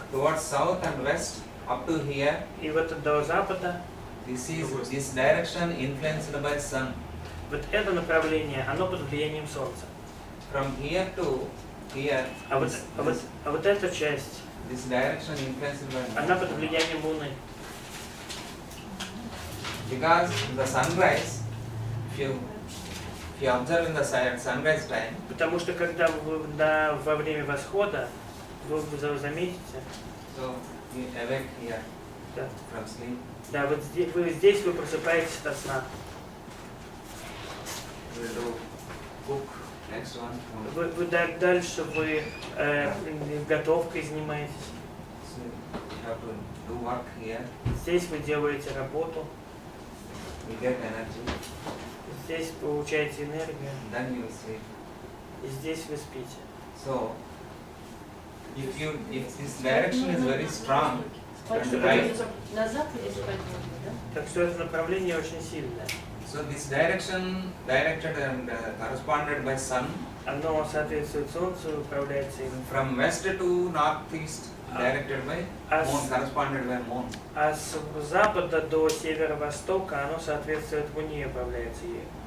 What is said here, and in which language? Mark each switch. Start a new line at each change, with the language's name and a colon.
English: towards south and west up to here,
Russian: и вот до запада,
English: this direction influenced by sun.
Russian: вот это направление, оно под влиянием Солнца.
English: From here to here,
Russian: А вот эта часть,
English: this direction influenced by
Russian: она
English: moon.
Russian: под влиянием Луны.
English: Because the sunrise, if you observe in the sunrise time,
Russian: Потому что когда во время восхода, вы заметите,
English: so you awake here
Russian: да,
English: from sleep.
Russian: да, вот здесь вы просыпаетесь от сна.
English: We will do cook next one.
Russian: Дальше вы готовкой занимаетесь.
English: So you have to do work here.
Russian: Здесь вы делаете работу,
English: You get energy.
Russian: здесь получаете энергию,
English: Then you will sleep.
Russian: и здесь вы спите.
English: So if this direction is very strong
Russian: Так
English: and
Russian: что
English: right,
Russian: на западе спать можно, да? Так что это направление очень сильное.
English: so this direction directed and corresponded by sun,
Russian: Оно соответствует Солнцу, управляется им.
English: from west to northeast directed by moon, corresponded by moon.
Russian: А с запада до северо-востока оно соответствует Луне, управляется ею.